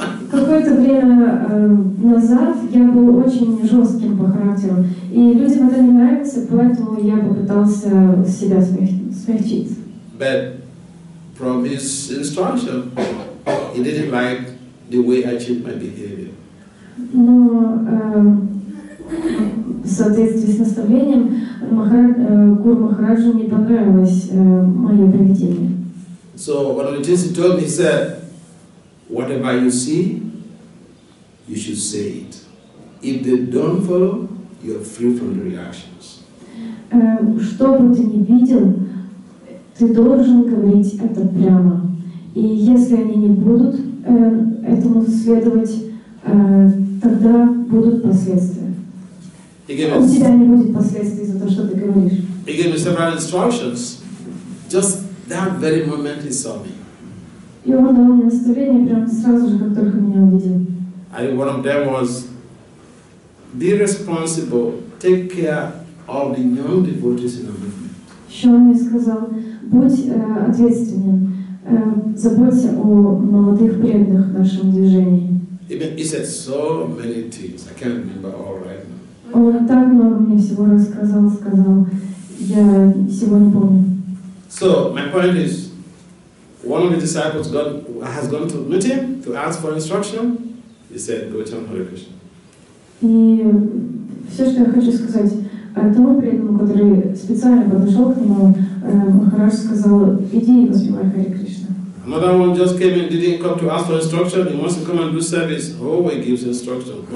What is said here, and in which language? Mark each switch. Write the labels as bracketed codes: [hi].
[ru] Какое-то время назад я был очень жестким по характеру, и людям это не нравится, поэтому я попытался себя смягчить. [en] But from his instruction, he didn't like the way I changed my behavior. [ru] Но в соответствии с наставлением Гуру Махараджу не понравилось мое поведение. [en] So one of the things he told me, he said, whatever you see, you should say it. If they don't follow, you're free from the reactions. [ru] Что бы ты ни видел, ты должен говорить это прямо. И если они не будут этому следовать, тогда будут последствия. У тебя не будет последствий за то, что ты говоришь. [en] He gave me several instructions. Just that very moment he saw me. [ru] И он дал мне наставление прямо сразу же, как только меня увидел. [en] I think one of them was, be responsible, take care of the young devotees in the movement. [ru] Еще он мне сказал, будь ответственен, заботься о молодых преданных в нашем движении. [en] He said so many things. I can't remember all right now. [ru] Он так много мне всего рассказал, я всего не помню. [en] So my point is, one of the disciples has gone to meet him to ask for instruction. He said, "Go chant Hare Krishna." [ru] И все, что я хочу сказать, тому преданному, который специально подошел к нему, Махарадж сказал, иди и воспевай Харе Кришна. [en] Another one just came in, didn't come to ask for instruction. He wants to come and do service. Oh, he gives instruction.